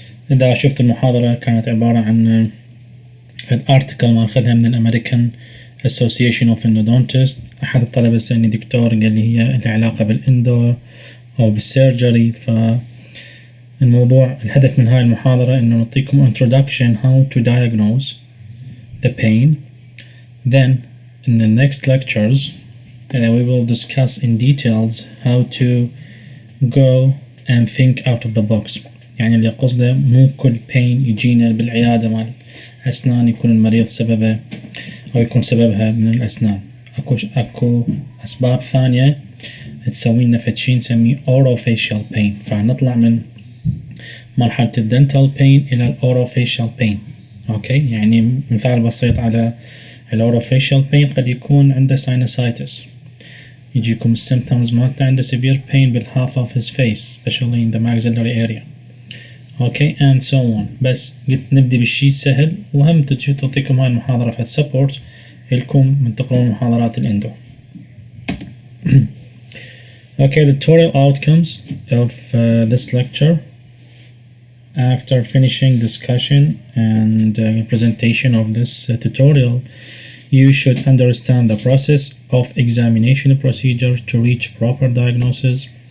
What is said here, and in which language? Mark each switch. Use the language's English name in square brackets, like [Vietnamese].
[Arabic] إذا شفت المحاضرة كانت عبارة عن article ماخذها من الأمريكان Association of Endodontists. أحد الطلبة سألني دكتور قال لي هي العلاقة بالإندو أو بالسيرجري. فالموضوع الهدف من هاي المحاضرة إنه نعطيكم [English] introduction how to diagnose the pain. Then in the next lectures we will discuss in details how to go and think out of the box. [Arabic] يعني اللي قصده مو كل pain يجينا بالعيادة مال أسنان يكون المريض سببه أو يكون سببها من الأسنان. أكو أسباب ثانية تسوي لنا فد نسميه Orofacial pain. فنطلع من مرحلة الدنتال pain إلى الأوروفيشال pain. أوكي، يعني مثال بسيط على الأوروفيشال pain قد يكون عنده sinusitis. يجيكم السيمبتومز مالته عنده [English] severe pain بالhalf of his face especially in the maxillary area. Okay and so on. [Arabic] بس قلت نبدي بالشي السهل، وهم تعطيكم هاي المحاضرة في السبورت لكم من تقرون محاضرات الاندو. [English] Okay, the tutorial outcomes of this lecture. After finishing discussion and presentation of this tutorial, you should understand the process of examination procedure to reach proper diagnosis.